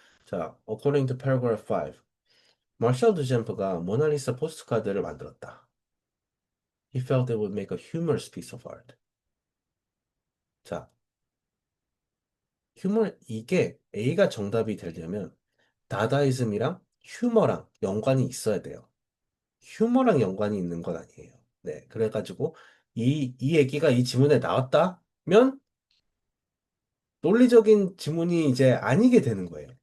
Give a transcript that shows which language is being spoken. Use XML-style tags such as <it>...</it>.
<en>자, according to paragraph 5.</en> <ko>마셜 두젬프가 모나리사 포스트카드를 만들었다.</ko> <en>He felt it would make a humorous piece of art.</en> <ko>자, 이게 A가 정답이 되려면 다다이즘이랑 휴머랑 연관이 있어야 돼요. 휴머랑 연관이 있는 건 아니에요. 네, 그래가지고 이 얘기가 이 지문에 나왔다면 논리적인 지문이 이제 아니게 되는 거예요.</ko>